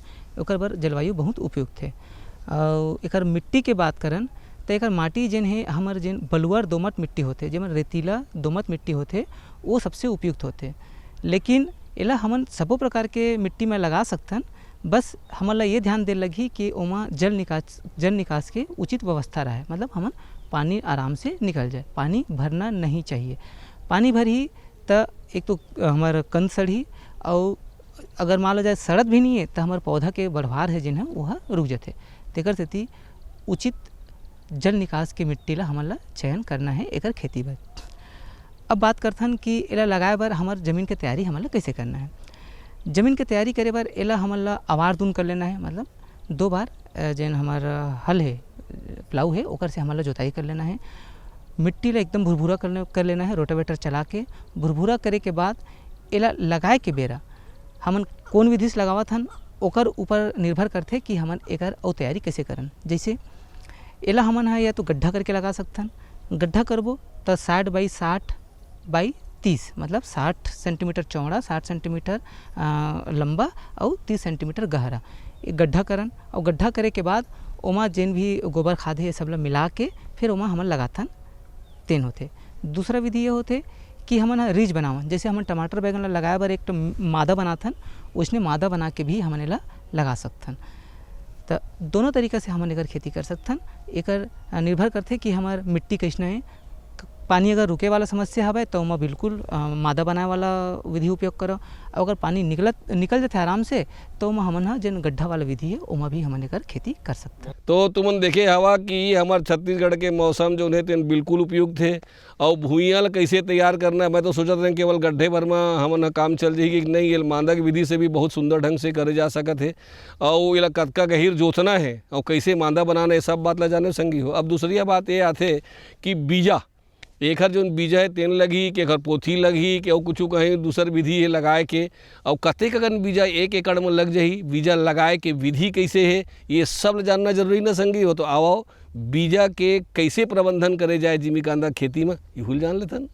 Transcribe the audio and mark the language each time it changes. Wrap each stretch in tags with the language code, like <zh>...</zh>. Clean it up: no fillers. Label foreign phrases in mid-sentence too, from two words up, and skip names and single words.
<hne>ओकर बर जलवायु बहुत उपयुक्त है। और एकर मिट्टी के बात करन तो एकर माटी जेन है हमर जेन बलुअर दोमट मिट्टी होते जेमन रेतीला दोमट मिट्टी होते वो सबसे उपयुक्त होते। लेकिन एला हमन सबो प्रकार के मिट्टी में लगा सकथन, बस हमन ये ध्यान दे लगी कि ओमा जल निकास के उचित व्यवस्था रहे, मतलब हमन पानी आराम से निकल जाए, पानी भरना नहीं चाहिए। पानी भरी तो एक तो हमार कंद सड़ी और अगर मान लो जाए सड़त भी नहीं है तो हमारे पौधा के बढ़वार है जिन है वह रुक जाते। तेकर सेती उचित जल निकास के मिट्टी ला हमन ला चयन करना है एकर खेती बर। अब बात करथन कि एला लगाए बर हमार ज़मीन के तैयारी हमन ला कैसे करना है। ज़मीन के तैयारी करे बर एला हमन ला आवार दून कर लेना है, मतलब 2 बार जैन हमार हल है प्लाऊ है ओकर से हमन ला जोताई कर लेना है। मिट्टी ला एकदम भुरभुरा कर लेना है रोटावेटर चला के। भुरभुरा करे के बाद एला लगाए के बेरा हमन कौन विधि से लगावत हन ओकर ऊपर निर्भर करते कि हमन एकर और तैयारी कैसे करन। जैसे एला हमन है या तो गड्ढा करके लगा सकथन। गड्ढा करबो तो 60 बाई 60 बाई 30 मतलब 60 सेंटीमीटर चौड़ा 60 सेंटीमीटर लंबा और 30 सेंटीमीटर गहरा ये गड्ढा करन। और गड्ढा करे के बाद ओमा जेन भी गोबर खाद है सब ला मिला के फिर ओमा हमन लगाथन तेन होते। दूसरा विधि ये होते कि हमन रीज बनावन, जैसे हमन टमाटर बैगन ला लगाए बर एक तो मादा बनाथन, उसने मादा बना के भी हमन एला लगा सकथन। तो दोनों तरीक़ा से हमन एकर खेती कर सकथन। एकर निर्भर करते कि हमार मिट्टी कैसना है। पानी अगर रुके वाला समस्या हवे तो ओमा बिल्कुल मादा बनाए वाला विधि उपयोग करो। और अगर पानी निकल जाते आराम से तो ओमा हमन जेन गड्ढा वाला विधि है ओमा भी हमन एकर खेती कर सकते। तो तुमन देखे हवा कि हमार छत्तीसगढ़ के मौसम जो है तेन बिल्कुल उपयुक्त है। और भुइयाँ ला कैसे तैयार करना है, मैं तो सोचत रहे केवल गड्ढे भर में हमन काम चल जाएगी कि नहीं, ये मादा की विधि से भी बहुत सुंदर ढंग से करे जा सकत है। और ये कतका गहीर जोतना है और कैसे मादा बनाना है सब बात ला जाने संगी हो। अब दूसरी बात ये आते कि बीजा एकर जो बीजा है तेन लगी कि एकर पोथी लगी कि कुछ कहीं दूसर विधि है लगाए के। और कतेक अगन बीजा 1 एकड़ में लग जाही, बीजा लगाए के विधि कैसे है ये सब जानना जरूरी न संगी हो। तो आओ बीजा के कैसे प्रबंधन करे जाए जिमी कांदा खेती में यहूल जान लेथन।</hne>